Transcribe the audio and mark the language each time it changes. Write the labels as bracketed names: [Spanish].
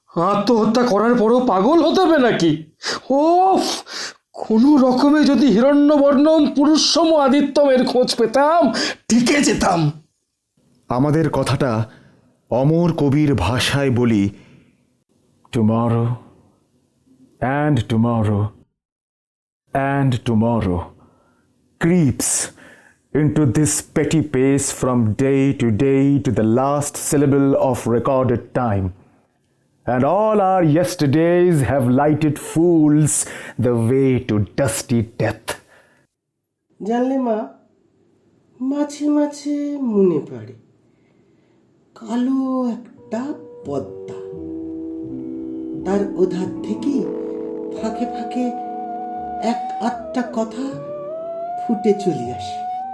[Bangla] আত্মহত্যা করার পরও পাগল হতে হবে নাকি? ও কোনো রকমে যদি [Sanskrit] হিরণ্যবর্ণম পুরুষসম আদিত্যমের [Bangla] খোঁজ পেতাম, টিকে যেতাম। আমাদের কথাটা অমর কবির ভাষায় বলি, [English] Tomorrow and tomorrow and tomorrow creeps into this petty pace from day to the last syllable of recorded time. And all our yesterdays have lighted fools the way to dusty death. [Bangla] জানলে মা, মাঝে মাঝে মনে পড়ে কালো একটা পদ্মা, তার ওধার থেকে ফাঁকে ফাঁকে এক আধটা কথা ফুটে চলে আসে।